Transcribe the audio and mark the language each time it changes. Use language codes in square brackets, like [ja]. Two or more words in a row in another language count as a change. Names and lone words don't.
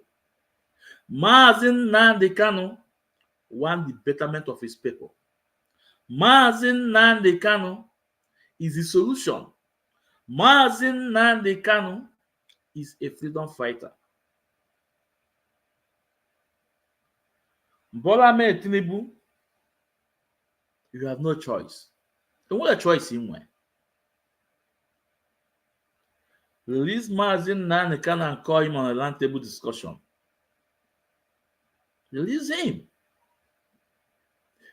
[en] Mazi Nnamdi Kanu wants the betterment of his people. Mazi Nnamdi Kanu is the solution. Mazi Nnamdi Kanu is a freedom fighter. Bola Tinubu, you have no choice. And what a choice in when? Release Mazi Nnamdi Kanu and call him on a round table discussion. Release him.